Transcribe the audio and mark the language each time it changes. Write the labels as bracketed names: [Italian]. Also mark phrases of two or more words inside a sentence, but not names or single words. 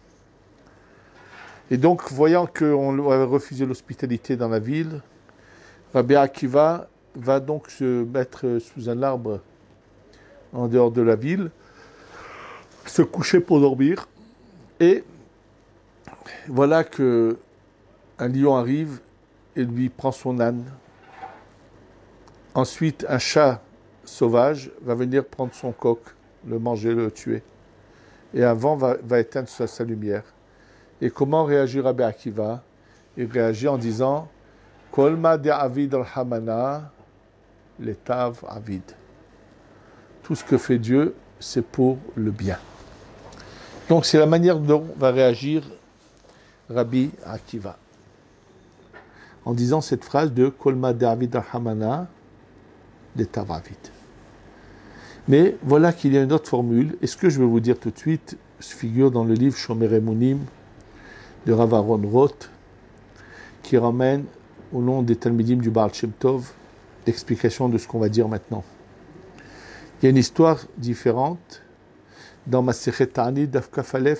[French] Et donc, voyant qu'on lui avait refusé l'hospitalité dans la ville, Rabbi Akiva va donc se mettre sous un arbre en dehors de la ville, se coucher pour dormir, et voilà que un lion arrive et lui prend son âne. Ensuite, un chat sauvage va venir prendre son coq, le manger, le tuer. Et un vent va éteindre sa lumière. Et comment réagit Rabbi Akiva? Il réagit en disant [Aramaic] כל מה דעביד רחמנא לטב עביד. [French] Tout ce que fait Dieu, c'est pour le bien. Donc c'est la manière dont va réagir Rabbi Akiva. En disant cette phrase de [Aramaic] כל מה דעביד רחמנא לטב עביד. [French] Mais voilà qu'il y a une autre formule. Et ce que je vais vous dire tout de suite se figure dans le livre Shomer Emunim de Rav Aaron Roth, qui ramène au nom des Talmidim du Baal Shem Tov l'explication de ce qu'on va dire maintenant. Il y a une histoire différente dans [Hebrew] מסכת תענית דף כ"א.